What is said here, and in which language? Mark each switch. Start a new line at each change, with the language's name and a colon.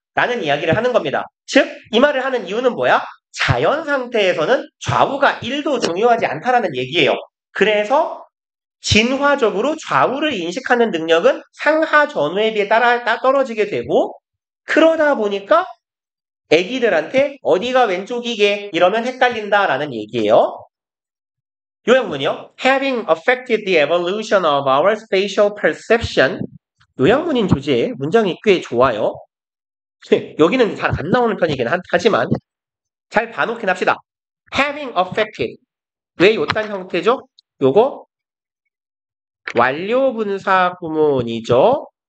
Korean: 라는 이야기를 하는 겁니다. 즉, 이 말을 하는 이유는 뭐야? 자연 상태에서는 좌우가 1도 중요하지 않다라는 얘기예요. 그래서 진화적으로 좌우를 인식하는 능력은 상하 전후에 비해 따라 떨어지게 되고 그러다 보니까 애기들한테 어디가 왼쪽이게 이러면 헷갈린다라는 얘기예요. 요약문이요.
English: Having affected the evolution of our spatial perception.
Korean: 요약문인 주제에 문장이 꽤 좋아요. 여기는 잘 안 나오는 편이긴 하지만 잘 봐놓긴 합시다.
English: Having affected.
Korean: 왜 요딴 형태죠? 요거 완료분사 구문이죠.